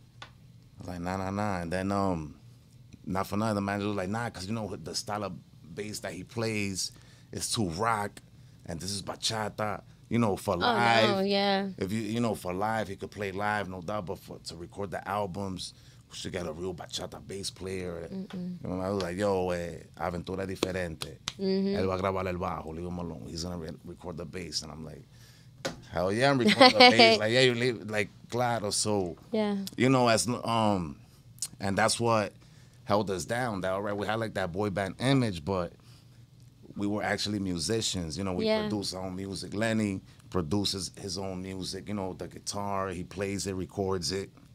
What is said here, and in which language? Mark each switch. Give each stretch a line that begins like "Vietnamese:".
English: I was like, nah. And then not for nothing, the manager was like, nah, because the style of bass that he plays is too rock, and this is bachata. you know, for live. No, yeah. If you know, for live, he could play live, no doubt. But to record the albums, we should get a real bachata bass player. You know, I was like, yo,
Spanish: Aventura diferente. Él va a grabar el bajo,
English: leave him alone. He's gonna record the bass, and I'm like, hell yeah, I'm recording the bass. Like, yeah, you leave, like, claro. So, yeah, you know, and that's what held us down. That, all right, we had like that boy band image, but we were actually musicians. You know, we produce our own music. Lenny produces his own music. You know, the guitar, he plays it, records it.